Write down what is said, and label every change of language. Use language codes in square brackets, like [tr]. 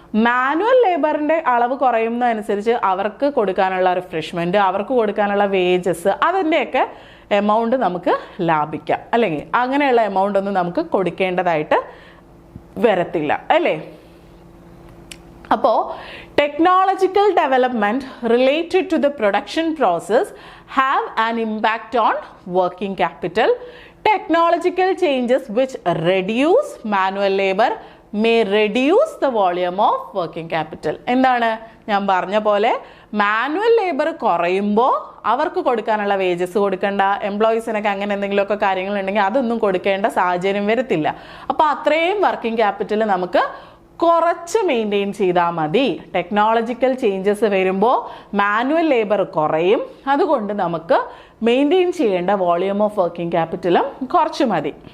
[ml] Manual ലേബറിൻ്റെ അളവ് കുറയുന്നതനുസരിച്ച് അവർക്ക് കൊടുക്കാനുള്ള റിഫ്രഷ്മെൻറ്റ്, അവർക്ക് കൊടുക്കാനുള്ള വേജസ്, അതിൻ്റെയൊക്കെ എമൗണ്ട് നമുക്ക് ലാഭിക്കാം. അല്ലെങ്കിൽ അങ്ങനെയുള്ള എമൗണ്ട് ഒന്നും നമുക്ക് കൊടുക്കേണ്ടതായിട്ട് വരത്തില്ല അല്ലേ. [en] അപ്പോൾ technological development related to the production process have an impact on working capital. Technological changes which reduce manual labor may reduce the volume of working capital. [ml] എന്താണ് ഞാൻ പറഞ്ഞ പോലെ മാനുവൽ ലേബർ കുറയുമ്പോൾ അവർക്ക് കൊടുക്കാനുള്ള വേജസ് കൊടുക്കേണ്ട, എംപ്ലോയീസിനൊക്കെ അങ്ങനെ എന്തെങ്കിലുമൊക്കെ കാര്യങ്ങളുണ്ടെങ്കിൽ അതൊന്നും കൊടുക്കേണ്ട സാഹചര്യം വരത്തില്ല. അപ്പോൾ അത്രയും വർക്കിംഗ് ക്യാപിറ്റൽ നമുക്ക് കുറച്ച് മെയിൻറ്റെയിൻ ചെയ്താൽ മതി. ടെക്നോളജിക്കൽ ചേഞ്ചസ് വരുമ്പോൾ മാനുവൽ ലേബർ കുറയും, അതുകൊണ്ട് നമുക്ക് മെയിൻറ്റെയിൻ ചെയ്യേണ്ട വോളിയൂം ഓഫ് വർക്കിംഗ് ക്യാപിറ്റലും കുറച്ച് മതി.